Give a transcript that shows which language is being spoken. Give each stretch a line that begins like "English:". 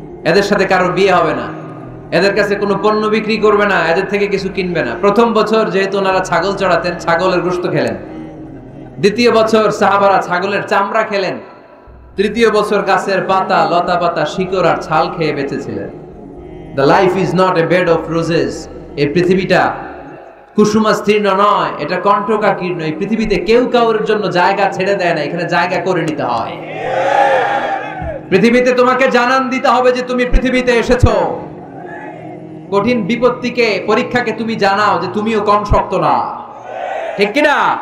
Bangla: এদের সাথে কারোর বিয়ে হবে না, এদের কাছে কোনো পণ্য বিক্রি করবে না, এদের থেকে কিছু কিনবে না। প্রথম বছর যেহেতু ওনারা ছাগল চড়াতেন, ছাগলের গোশত খেলেন। দ্বিতীয় বছর সাহাবারা ছাগলের চামড়া খেলেন। তৃতীয় বছর গাছের পাতা, লতা পাতা, শিকড় আর ছাল খেয়ে বেঁচেছিলেন।
English: The life is not a bed of roses.
Bangla: এই পৃথিবীটা কুসুমাস্তীর্ণ নয়, এটা কণ্টকাকীর্ণ। এই পৃথিবীতে কেউ কাউর জন্য জায়গা ছেড়ে দেয় না, এখানে জায়গা করে নিতে হয়। পৃথিবীতে তোমাকে জানান দিতে হবে যে তুমি পৃথিবীতে এসেছো। কঠিন বিপত্তিকে, পরীক্ষাকে তুমি জানাও যে তুমিও কম শক্ত না, ঠিক কিনা?